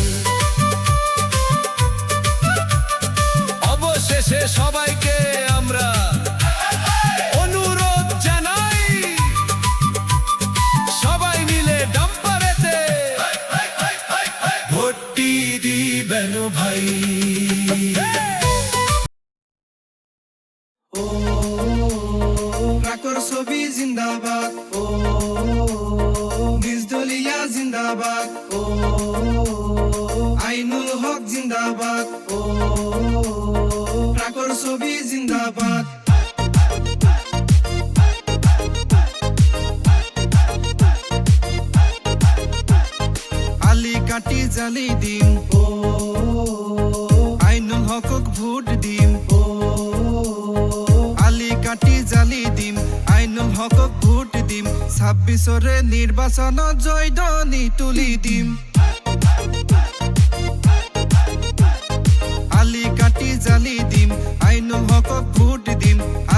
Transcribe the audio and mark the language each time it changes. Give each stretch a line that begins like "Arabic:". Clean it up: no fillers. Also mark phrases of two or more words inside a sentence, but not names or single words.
Bangla: অবশেষে সবাইকে আমরা অনুরোধ জানাই, সবাই মিলে ডাম্পারেতে ভোটটি দিবেন ভাই।
Assamese: ট্রাকর ছবি জিন্দাবাদ, নির্দলীয় জিন্দাবাদ, আইনুল হক জিন্দাবাদ, ট্রাকর ছবি জিন্দাবাদ। আলি কাটি জালি দিম, আইনুল হকক ভোট দিম। আলি কাটি জালি দিম, আইনুল হকক ভোট দিম। 26রে নির্বাচন জয়ধ্বনি তুলি দিম। আলি কাটি জালি দিম, আইনুল হকক ভোট দিম।